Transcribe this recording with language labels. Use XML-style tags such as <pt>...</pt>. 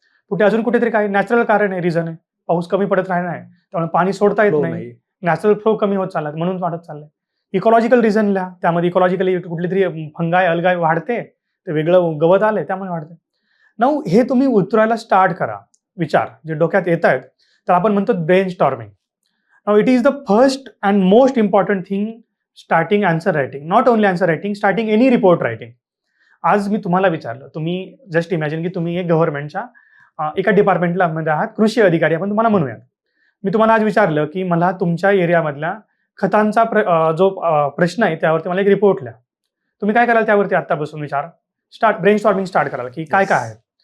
<mr>कुठे अजून कुठेतरी काय नॅचरल कारण आहे, रिझन आहे. पाऊस कमी पडत राहणार आहे, त्यामुळे पाणी सोडता येत नाही, नॅचरल फ्लो कमी होत चालला, म्हणून वाढत चाललंय. इकॉलॉजिकल रिझन लिहा, त्यामध्ये इकॉलॉजिकली कुठली तरी फंगाय अलगाय वाढते, ते वेगळं गवत आलंय त्यामुळे वाढते. नाऊ हे तुम्ही उतरायला स्टार्ट करा. विचार जे डोक्यात येत आहेत, तर आपण म्हणतो brain storming.</mr> <en>Now it is the first and most important thing starting answer writing, not only answer writing, starting any report writing.</en> <mr>आज मी तुम्हाला विचारलं, तुम्ही जस्ट इमॅजिन की तुम्ही एक गव्हर्नमेंटच्या एका डिपार्टमेंटला मध्ये आहात, कृषी अधिकारी आपण तुम्हाला म्हणूयात. मी तुम्हाला आज विचारलं की मला तुमच्या एरियामधल्या खतांचा जो प्रश्न आहे त्यावरती मला एक रिपोर्ट लिहा. तुम्ही काय कराल त्यावरती आत्तापासून विचार ब्रेन स्टॉर्मिंग स्टार्ट कराल, की काय काय आहे.</mr>